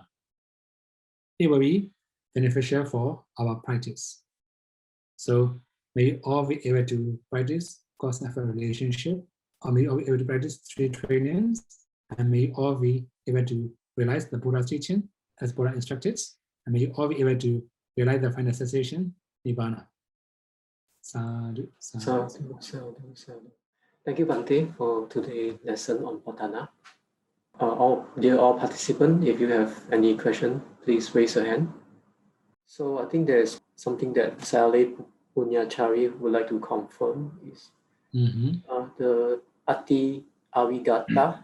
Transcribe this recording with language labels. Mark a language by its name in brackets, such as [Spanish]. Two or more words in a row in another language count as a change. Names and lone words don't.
[English] It will be beneficial for our practice. So may you all be able to practice cause and effect relationship, or may you all be able to practice 3 trainings, and may you all be able to realize the Buddha's teaching as Buddha instructed, and may you all be able to realize the final cessation, Nibbana. [Pali] Sādhu, Sādhu. Sadhu, sadhu, sadhu. [English] Thank you, Bhante, for today's lesson on Patana. Dear all participants, if you have any question, please raise your hand. So I think there's something that Sale Punyachari would like to confirm is the Ati Avigata.